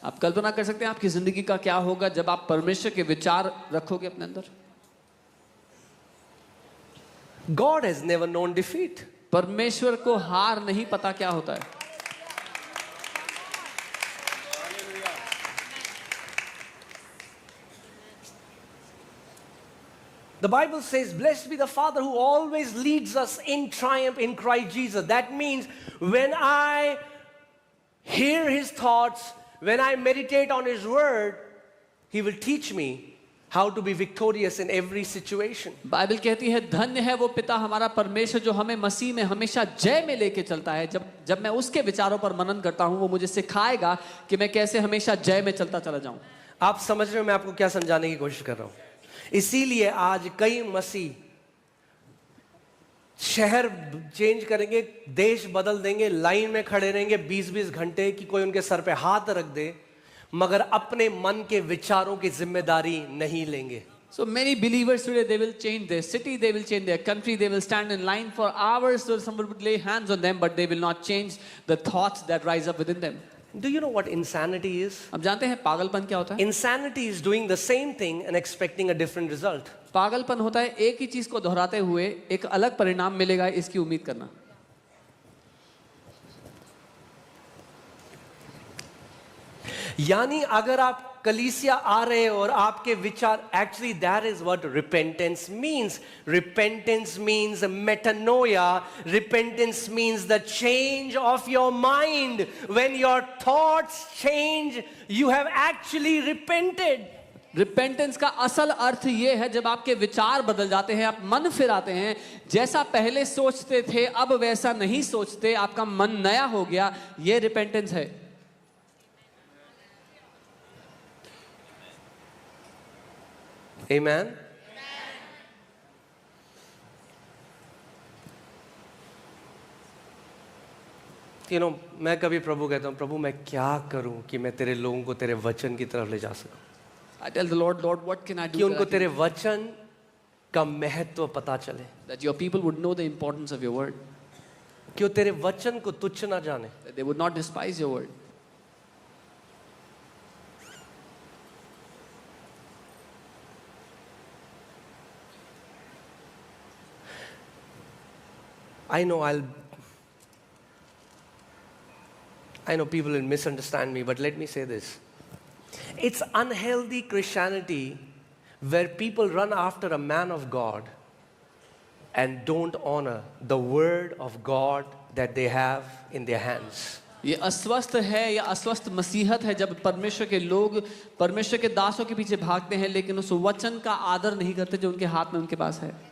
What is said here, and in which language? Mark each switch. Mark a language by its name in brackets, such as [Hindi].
[Hindi] आप कल्पना कर सकते हैं आपकी जिंदगी का क्या होगा जब आप परमेश्वर के विचार रखोगे अपने अंदर। [English] God has never known defeat. [Hindi] परमेश्वर को हार नहीं पता क्या होता है. [English] The Bible says, blessed be the Father who always leads us in triumph in Christ Jesus. That means when I hear His thoughts, when I meditate on His word, He will teach me how to be victorious in every situation. [Hindi] Bible कहती है धन्य है वो पिता हमारा परमेश्वर जो हमें मसीह में हमेशा जय में लेके चलता है. जब मैं उसके विचारों पर मनन करता हूँ वो मुझे सिखाएगा कि मैं कैसे हमेशा जय में चलता चला जाऊं. आप समझ रहे हो मैं आपको क्या समझाने की कोशिश कर रहा हूं. इसीलिए आज कई मसीह शहर चेंज करेंगे, देश बदल देंगे, लाइन में खड़े रहेंगे 20-20 घंटे कि कोई उनके सर पे हाथ रख दे, मगर अपने मन के विचारों की जिम्मेदारी नहीं लेंगे. [English] So many believers today, they will change their city, they will change their country, they will stand in line for hours so someone would lay hands on them, but they will not change the thoughts that rise up within them. Do you know what insanity is? [Hindi] अब जानते हैं पागलपन क्या होता है? [English] Insanity is doing the same thing and expecting a different result. [Hindi] पागलपन होता है एक ही चीज को दोहराते हुए एक अलग परिणाम मिलेगा इसकी उम्मीद करना. यानी अगर आप कलीसिया आ रहे हो और आपके विचार, [English] actually that is what repentance means. Repentance means metanoia. Repentance means the change of your mind. When your thoughts change, you have actually repented. [Hindi] Repentance का असल अर्थ ये है जब आपके विचार बदल जाते हैं, आप मन फिराते हैं, जैसा पहले सोचते थे अब वैसा नहीं सोचते, आपका मन नया हो गया, ये रिपेंटेंस है. [English] Amen. You know, [Hindi] मैं कभी प्रभु कहता हूँ, प्रभु मैं क्या करूं कि मैं तेरे लोगों को तेरे वचन की तरफ ले जा सकूं. [English] I tell the Lord, Lord, what can I do [Hindi] कि उनको [English] that [Hindi] तेरे वचन का महत्व पता चले, [English] that your people would know the importance of your word, [Hindi] कि वो तेरे वचन को तुच्छ ना जाने. [English] that they would not despise your word. I know people will misunderstand me, but let me say this. It's unhealthy Christianity where people run after a man of God and don't honor the word of God that they have in their hands. [Hindi] ये अस्वस्थ है या अस्वस्थ मसीहत है जब परमेश्वर के लोग परमेश्वर के दासों के पीछे भागते हैं लेकिन उस वचन का आदर नहीं करते जो उनके हाथ में उनके पास है.